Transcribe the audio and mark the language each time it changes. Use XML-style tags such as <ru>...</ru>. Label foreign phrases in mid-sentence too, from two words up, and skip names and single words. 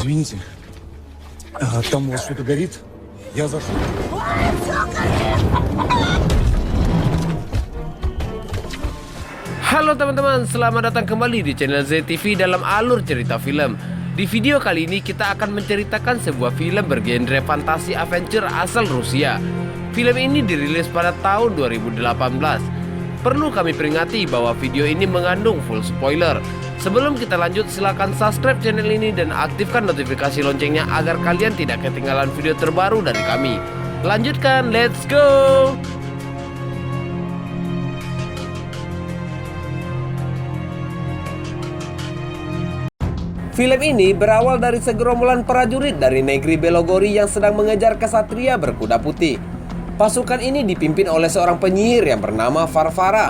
<ru>Извините, там у вас что-то горит? Я зашел.</ru> <id>Halo teman-teman, selamat datang kembali di channel ZTV dalam alur cerita film. Di video kali ini kita akan menceritakan sebuah film bergenre fantasi adventure asal Rusia. Film ini dirilis pada tahun 2018. Perlu kami peringati bahwa video ini mengandung</id> <en>full spoiler.</en> <id>Sebelum kita lanjut, silakan subscribe channel ini dan aktifkan notifikasi loncengnya agar kalian tidak ketinggalan video terbaru dari kami. Lanjutkan,</id> <en>let's go!</en> <id>Film ini berawal dari segerombolan prajurit dari negeri Belogori yang sedang mengejar kesatria berkuda putih. Pasukan ini dipimpin oleh seorang penyihir yang bernama Varvara.</id>